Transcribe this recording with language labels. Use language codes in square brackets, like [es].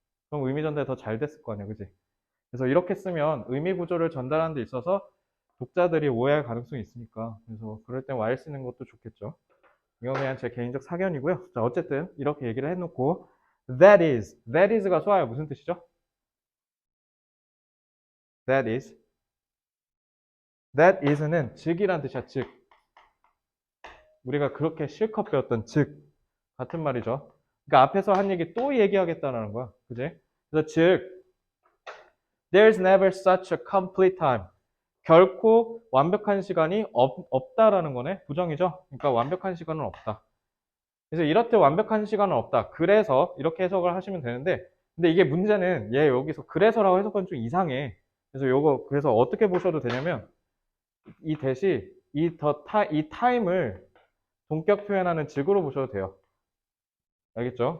[ko] 그럼 의미 전달이 더 잘 됐을 거 아니야, 그지? 그래서 이렇게 쓰면 의미 구조를 전달하는 데 있어서 독자들이 오해할 가능성이 있으니까 그래서 그럴 땐 while 쓰는 것도 좋겠죠. 이건 그냥 제 개인적 사견이고요. 자, 어쨌든 이렇게 얘기를 해놓고 that is가 수아야 무슨 뜻이죠? that is that is는 즉이란 뜻이야. 즉 우리가 그렇게 실컷 배웠던 즉 같은 말이죠. 그러니까 앞에서 한 얘기 또 얘기하겠다는 거야. 그지? 그래서 즉 [en] there's never such a complete time. [ko] 결코 완벽한 시간이 없다라는 거네. 부정이죠. 그러니까 완벽한 시간은 없다. 그래서 이렇듯 완벽한 시간은 없다. 그래서 이렇게 해석을 하시면 되는데, 근데 이게 문제는 얘 여기서 그래서라고 해석은 좀 이상해. 그래서 요거 그래서 어떻게 보셔도 되냐면 이 대시 이 타임을 동격 표현하는 직으로 보셔도 돼요. 알겠죠?